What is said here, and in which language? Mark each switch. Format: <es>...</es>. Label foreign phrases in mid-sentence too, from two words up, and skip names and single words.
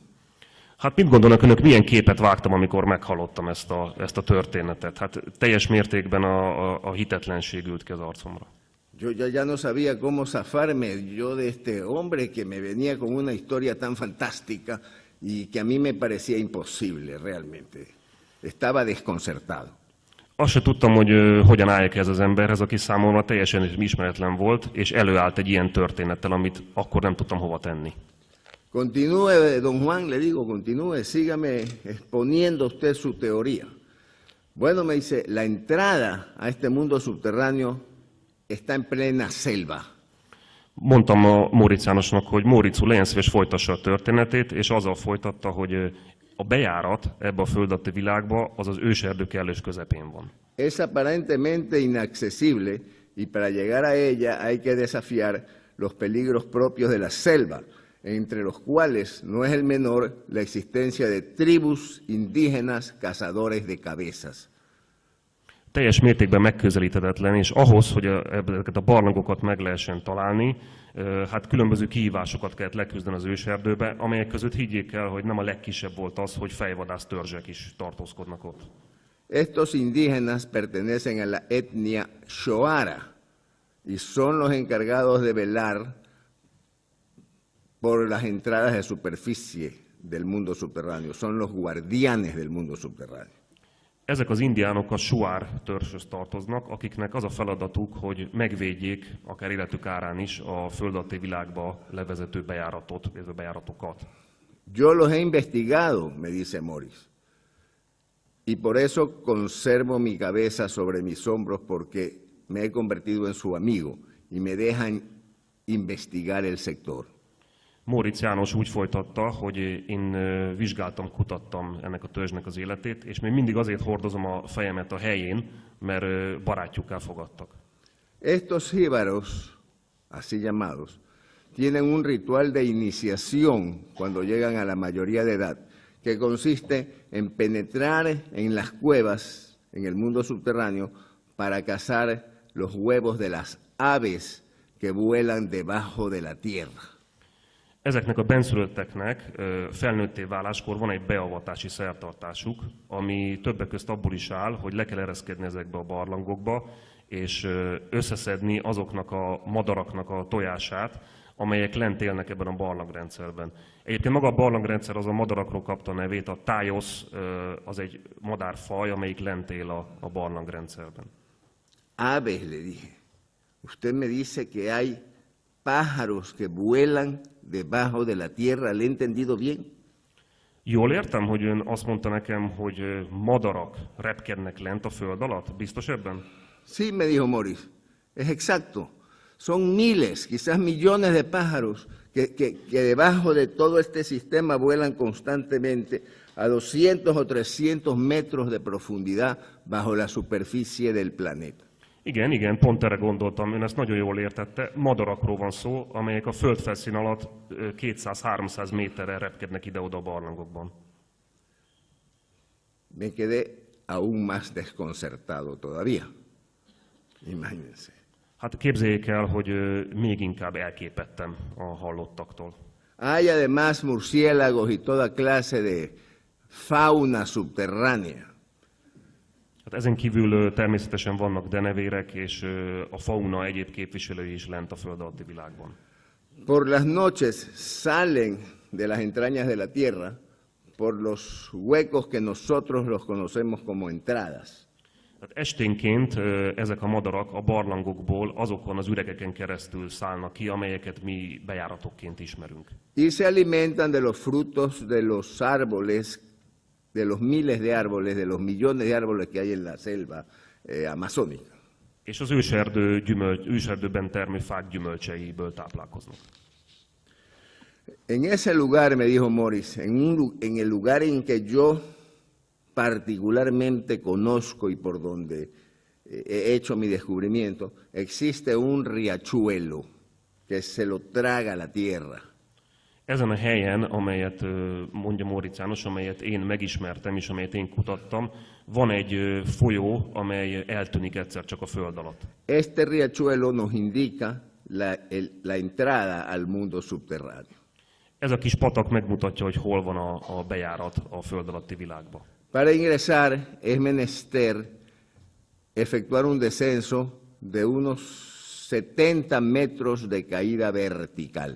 <hu>Hát mit gondolnak önök, milyen képet vágtam, amikor meghallottam ezt a történetet? Hát teljes mértékben a hitetlenség ült ki az arcomra.</hu> <es>Yo ya no sabía cómo zafarme yo de este hombre que me venía con una historia tan fantástica y que a mí me parecía imposible realmente. Estaba desconcertado.</es> <hu>Azt se tudtam, hogy hogyan álljak ez az emberhez, aki számomra teljesen ismeretlen volt, és előállt egy ilyen történettel, amit akkor nem tudtam hova tenni.</hu> <es>Continúe, don Juan, le digo, continúe, sígame exponiendo usted su teoría. Bueno, me dice, la entrada a este mundo subterráneo está en plena selva.</es> <hu>Mondtam a Móricz Jánosnak, hogy Móricz úr, legyen szíves, folytassa a történetét, és azzal folytatta, hogy a bejárat ebbe a föld alatti világba az az őserdő kellős közepén van.</hu> <es>Es aparentemente inaccesible y para llegar a ella hay que desafiar los peligros propios de la selva, entre los cuales no es el menor la existencia de tribus indígenas cazadores de cabezas.</es> <hu>Teljes mértékben megközelíthetetlen, és ahhoz, hogy ezeket a barlangokat meg lehessen találni, hát különböző kihívásokat kellett leküzdeni az őserdőbe, amelyek között higgyék el, hogy nem a legkisebb volt az, hogy fejvadász törzsek is tartózkodnak ott.</hu> <es>Estos indígenas pertenecen a la etnia Shoara y son los encargados de velar por las entradas de superficie del mundo subterráneo, son los guardianes del mundo subterráneo.</es> <hu>Ezek az indiánok a Shuar törzshöz tartoznak, akiknek az a feladatuk, hogy megvédjék, akár életük árán is, a föld alatti világba levezető bejáratot, illetve bejáratokat.</hu> <es>Yo los he investigado, me dice Morris, y por eso conservo mi cabeza sobre mis hombros porque me he convertido en su amigo y me dejan investigar el sector.</es> <hu>Móricz János úgy folytatta, hogy én vizsgáltam, kutattam ennek a törzsnek az életét, és még mindig azért hordozom a fejemet a helyén, mert barátjukká fogadtak.</hu> <es>Estos jíbaros, así llamados, tienen un ritual de iniciación cuando llegan a la mayoría de edad, que consiste en penetrar en las cuevas, en el mundo subterráneo, para cazar los huevos de las aves que vuelan debajo de la tierra.</es> <hu>Ezeknek a benszülötteknek felnőtté váláskor van egy beavatási szertartásuk, ami többek közt abból is áll, hogy le kell ereszkedni ezekbe a barlangokba, és összeszedni azoknak a madaraknak a tojását, amelyek lent élnek ebben a barlangrendszerben. Egyébként maga a barlangrendszer az a madarakról kapta a nevét, a tájosz az egy madárfaj, amelyik lent él a barlangrendszerben.</hu> <es>Aves, le dije. Usted me dice que hay pájaros que vuelan debajo de la tierra, ¿le he entendido bien?</es> <hu>Jól értem, hogy ön azt mondta nekem, hogy madarak repkednek lent a föld alatt? Biztos ebben?</hu> <es>Sí, me dijo Morris, es exacto. Son miles, quizás millones de pájaros que debajo de todo este sistema vuelan constantemente a 200 o 300 metros de profundidad bajo la superficie del planeta.</es> <hu>Igen, pont erre gondoltam, ön ezt nagyon jól értette. Madarakról van szó, amelyek a földfelszín alatt 200-300 méterre repkednek ide-oda a barlangokban.</hu> <es>Me quedé aún más desconcertado todavía. Imagínense.</es> <hu>Hát képzeljék el, hogy még inkább elképedtem a hallottaktól.</hu> <es>Hay además murciélagos y toda clase de fauna subterránea.</es> <hu>Hát ezen kívül természetesen vannak denevérek, és a fauna egyéb képviselői is lent a föld alatti világban.</hu> <es>Por las noches salen de las entrañas de la tierra por los huecos que nosotros los conocemos como entradas.</es> <hu>Tehát esténként ezek a madarak a barlangokból azokon az üregeken keresztül szállnak ki, amelyeket mi bejáratokként ismerünk.</hu> <es>Y se alimentan de los frutos de los árboles, de los miles de árboles, de los millones de árboles que hay en la selva amazónica.</es> <hu>És az őserdőben termő fák gyümölcseiből táplálkoznak.</hu> <es>En ese lugar, me dijo Morris, en el lugar en que yo particularmente conozco y por donde he hecho mi descubrimiento, existe un riachuelo que se lo traga la tierra.</es> <hu>Ezen a helyen, amelyet mondja Móricz János, amelyet én megismertem és amelyet én kutattam, van egy folyó, amely eltűnik egyszer csak a föld alatt.</hu> <es>Este riachuelo nos indica la entrada al mundo subterráneo.</es> <hu>Ez a kis patak megmutatja, hogy hol van a bejárat a föld alatti világba.</hu> <es>Para ingresar es menester efectuar un descenso de unos 70 metros de caída vertical.</es>